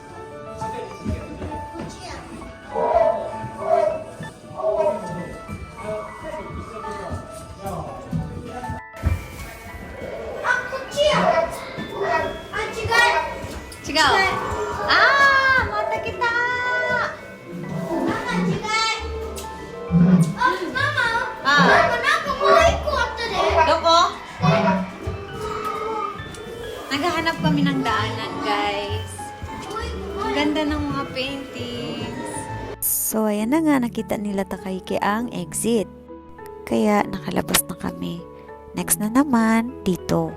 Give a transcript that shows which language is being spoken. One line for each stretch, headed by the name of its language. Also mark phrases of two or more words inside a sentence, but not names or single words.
Japanese: あ、こっちや。あ、違う。違う。あー、また来たなんか違い。あ、ママ。あなんかもう一個あったで。
Filipino: どこ Naghahanap kami ng daanan, guys. Ang ganda ng mga paintings. So ayan na nga, nakita nila Takayuki ang exit. Kaya nakalabas na kami. Next na naman, dito.